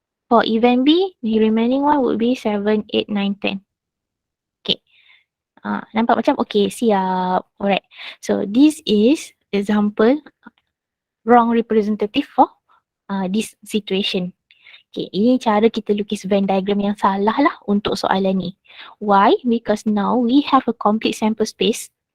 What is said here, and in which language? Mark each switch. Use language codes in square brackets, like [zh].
[en] For event B, the remaining one would be 7, 8, 9, 10. [ms] Okay. Nampak macam? Okay, siap. Alright. [en] So, this is example wrong representative for this situation. [ms] Okay, ini cara kita lukis Venn diagram yang salah lah untuk soalan ni. [en] Why? Because now we have a complete sample space.